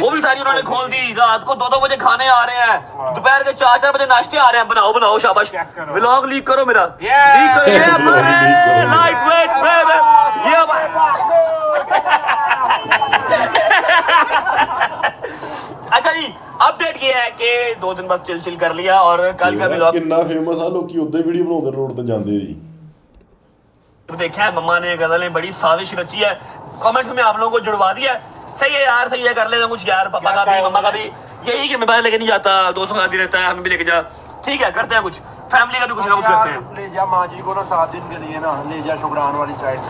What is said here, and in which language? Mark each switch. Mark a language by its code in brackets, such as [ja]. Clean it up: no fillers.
[hi] वो भी सारी उन्होंने खोल दी। रात को 2-2 बजे खाने आ रहे हैं, दोपहर के 4-4 बजे नाश्ते आ रहे हैं। बनाओ बनाओ, शाबाश। व्लॉग लीक करो मेरा, लीक करो। ये हमारे लाइट वेट बेबी, ये अच्छा जी अपडेट ये है कि 2 दिन बस चिल चिल कर लिया और कल का व्लॉग [pa] ਕਿੰਨਾ ਫੇਮਸ ਆ, ਲੋਕੀ ਉਦਾਂ ਹੀ ਵੀਡੀਓ ਬਣਾਉਂਦੇ ਰੋਡ ਤੇ ਜਾਂਦੇ ਜੀ। [hi] देखा है। मम्मा ने गजलें बड़ी साजिश रची है, कमेंट्स में आप लोगों को जुड़वा दिया है। सही है यार, सही है, कर लेते कुछ यार। पापा का भी मम्मा का भी यही कि मैं बाहर लेके नहीं जाता, दोस्तों के साथ ही रहता है, हमें भी लेके जा। ठीक है करते हैं कुछ, फैमिली का भी कुछ ना कुछ करते हैं। ले जा माँ जी को ना 7 दिन के लिए ना, ले जा शुक्रान वाली साइड।